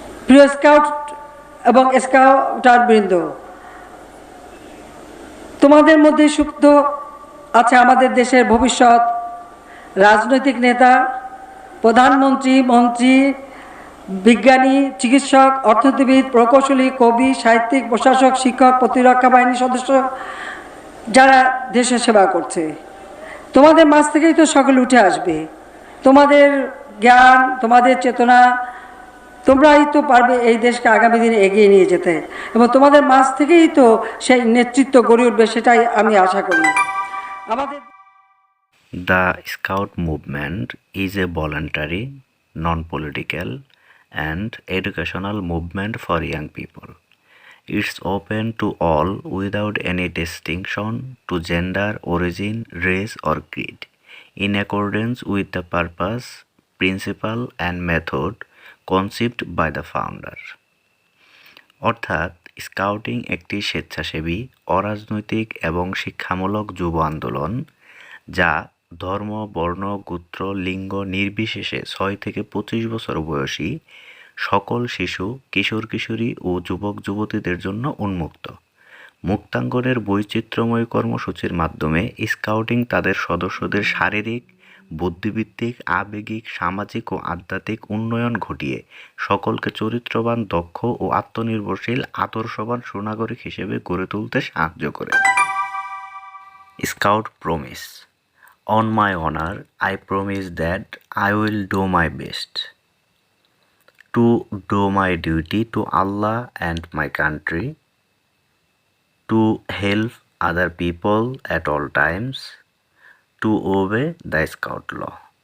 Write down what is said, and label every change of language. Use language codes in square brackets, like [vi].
[bn] প্রিয় স্কাউট এবং স্কাউটার বৃন্দ, তোমাদের মধ্যে সুপ্ত আছে আমাদের দেশের ভবিষ্যৎ রাজনৈতিক নেতা, প্রধানমন্ত্রী, মন্ত্রী, বিজ্ঞানী, চিকিৎসক, অর্থনীতিবিদ, প্রকৌশলী, কবি, সাহিত্যিক, প্রশাসক, শিক্ষক, প্রতিরক্ষা বাহিনীর সদস্য, যারা দেশের সেবা করছে। তোমাদের মাঝ থেকেই তো সকলে উঠে আসবে। তোমাদের জ্ঞান, তোমাদের চেতনা, তোমরাই তো পারবে এই দেশকে আগামী দিনে এগিয়ে নিয়ে যেতে, এবং তোমাদের মাঝ থেকেই তো সেই নেতৃত্ব গড়ে উঠবে, সেটাই আমি আশা করি। আমাদের [en] The Scout movement is a voluntary, non-political, and educational movement for young people. It's open to all without any distinction to gender, origin, race, or creed, in accordance with the purpose, principle, and method conceived by the founder. [bn] অর্থাৎ scouting একটি স্বেচ্ছাসেবী, অরাজনৈতিক এবং শিক্ষামূলক যুব আন্দোলন যা ধর্ম, বর্ণ, গোত্র, লিঙ্গ নির্বিশেষে 6 থেকে 25 বছর বয়সী সকল শিশু, কিশোর কিশোরী ও যুবক যুবতীদের জন্য উন্মুক্ত। মুক্তাঙ্গনের বৈচিত্র্যময় কর্মসূচির মাধ্যমে স্কাউটিং তাদের সদস্যদের শারীরিক, বুদ্ধিবৃত্তিক, আবেগিক, সামাজিক ও আধ্যাত্মিক উন্নয়ন ঘটিয়ে সকলকে চরিত্রবান, দক্ষ ও আত্মনির্ভরশীল আদর্শবান সুনাগরিক হিসেবে গড়ে তুলতে সাহায্য করে। Scout promise: [en] On my honor, I promise that I will do my best to do my duty to Allah and my country, to help other people at all times, to obey the Scout law.